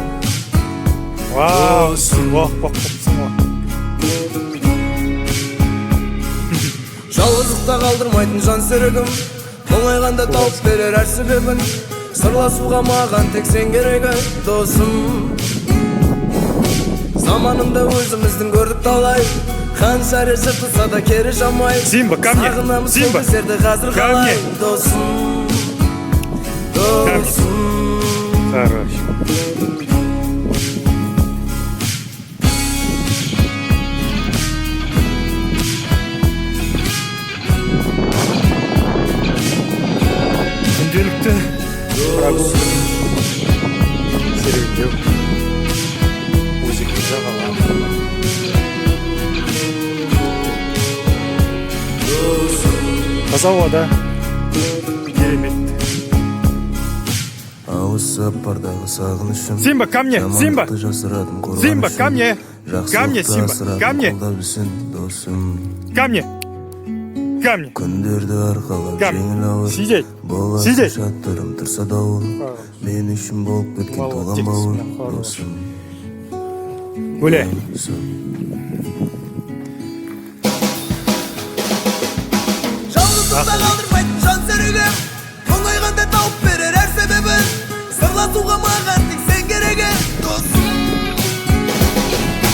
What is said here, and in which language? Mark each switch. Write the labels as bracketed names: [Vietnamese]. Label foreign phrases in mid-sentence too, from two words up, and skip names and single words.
[Kazakh] Жалғыздықта қалдырмайтын жан серігім, мұңайғанда тауып берер әр себебін, сырласуға маған тек сен керегі досым. Заманында өзіміздің көрдік талай, қанша жыртылса да кері жамай. [Russian] Симба, ко мне, Симба, ко мне. [Kazakh] Досым, досым. [Russian] Хорош. [Kazakh] Күнделікті прогулка серуендеу, өзекті жағалау. Таза ауада керемет. Алыс сапардағы сағынышым, [Russian] Симба, ко мне, Симба, Симба, ко мне, Симба, ко мне, ко мне, ко мне. [Kazakh] Күндерді арқалап жеңіл ауыр, [Russian] Сидеть, [Kazakh] боласың [Russian] сидеть. [Kazakh] шаттырым тұрса дауыл, мен үшін болып кеткен туған бауыр досым. [Russian] Гуляй. [Kazakh] Жалғыздықта қалдырмайтын жан серігім, мұңайғанда тауып берер әр себебін, сырласуға маған тек сен керегі досым.